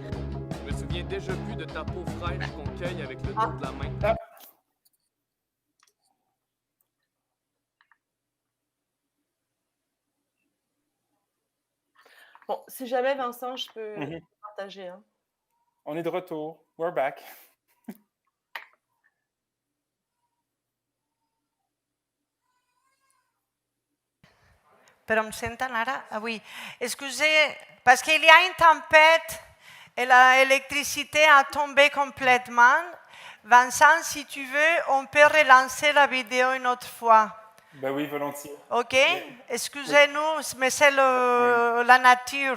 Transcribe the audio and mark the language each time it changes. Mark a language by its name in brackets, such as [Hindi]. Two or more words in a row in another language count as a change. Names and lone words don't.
[French] Je me souviens déjà plus de ta peau fraîche qu'on cueille avec le dos de la main. Bon, si jamais, Vincent, je peux partager. Hein. On est de retour. [English] We're back. [Catalan] Però em senten ara? Avui. [French] Excusez, parce qu'il y a une tempête et l'électricité a tombé complètement. Vincent, si tu veux, on peut relancer la vidéo une autre fois. Ben oui, volontiers. OK? Excusez-nous, mais c'est la nature.